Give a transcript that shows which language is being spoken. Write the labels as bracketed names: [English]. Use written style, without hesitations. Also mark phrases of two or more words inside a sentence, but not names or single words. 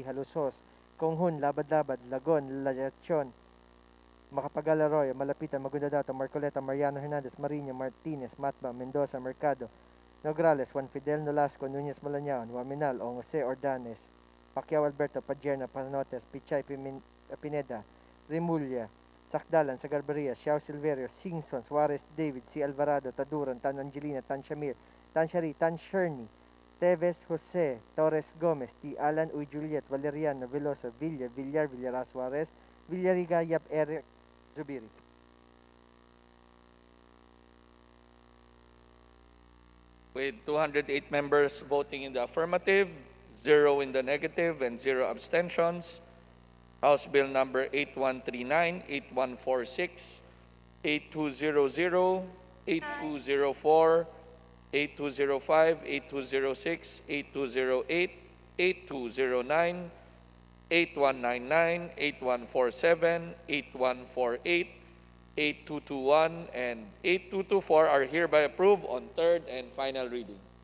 [English] Halusos, Konghun, Labad-Labad, Lagon, Lachon, Macapagal Arroyo, Malapitan, Magundadato, Marcoleta, Mariano Hernandez, Marino, Martinez, Matba, Mendoza, Mercado, Nograles, Juan Fidel Nolasco, Nunez Malañaon, Waminal, Ong Jose Ordanes, Pacquiao Alberto, Padierna, Panotes, Pichay, Pineda, Remulla, Sakdalan, Sagarberia, Xiao Silverio, Singson, Suarez David, C. Alvarado, Taduran, Tan Angelina, Tan Shamir, Tan Shari, Tan Sherny, Teves Jose, Torres Gomez, T. Alan, Uy Juliet, Valeriano, Veloso, Villa, Villar, Villara Suarez, Villariga, Yap Eric, Zubiri. With 208 members voting in the affirmative, 0 in the negative, and 0 abstentions, House Bill number 8139, 8146, 8200, 8204, 8205, 8206, 8208, 8209, 8199, 8147, 8148, 8221, and 8224 are hereby approved on third and final reading.